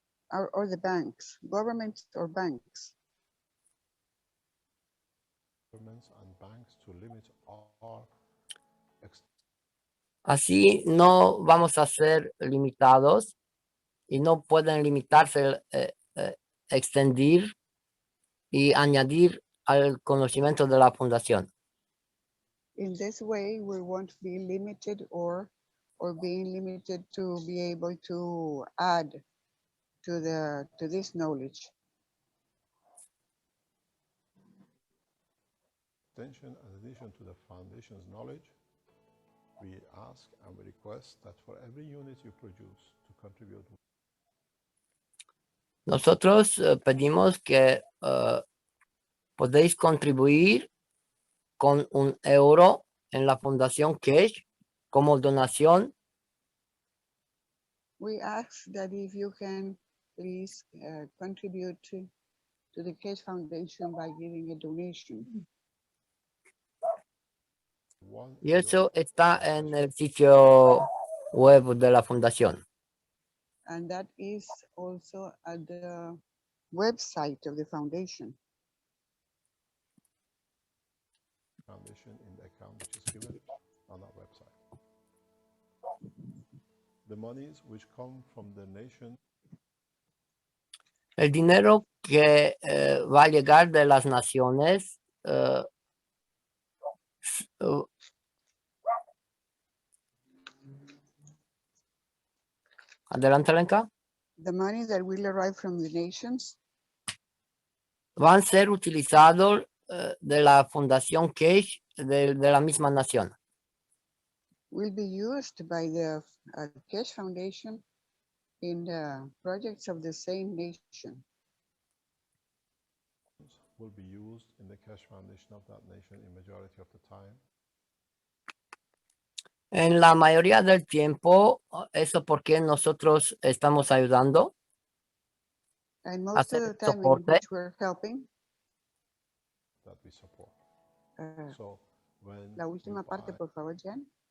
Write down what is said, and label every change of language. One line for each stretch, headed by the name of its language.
English: Or the banks, governments or banks. Governments and banks to limit our
Spanish: Así no vamos a ser limitados y no pueden limitarse, extender y añadir al conocimiento de la fundación.
English: In this way, we won't be limited or being limited to be able to add to this knowledge. extension and addition to the foundation's knowledge, we ask and we request that for every unit you produce to contribute.
Spanish: Nosotros pedimos que podéis contribuir con €1 en la Fundación Cash como donación.
English: We ask that if you can please contribute to the Cash Foundation by giving a donation.
Spanish: Y eso está en el sitio web de la Fundación.
English: And that is also at the website of the foundation. Foundation in the account which is given on our website. The monies which come from the nation.
Spanish: El dinero que va a llegar de las naciones adelante, Lenka.
English: The money that will arrive from the nations
Spanish: van a ser utilizados de la Fundación Cash de la misma nación.
English: will be used by the Cash Foundation in the projects of the same nation. Will be used in the Cash Foundation of that nation in majority of the time.
Spanish: En la mayoría del tiempo, eso porque nosotros estamos ayudando.
English: And most of the time in which we're helping. That we support. So when
Spanish: la última parte, por favor, Jen.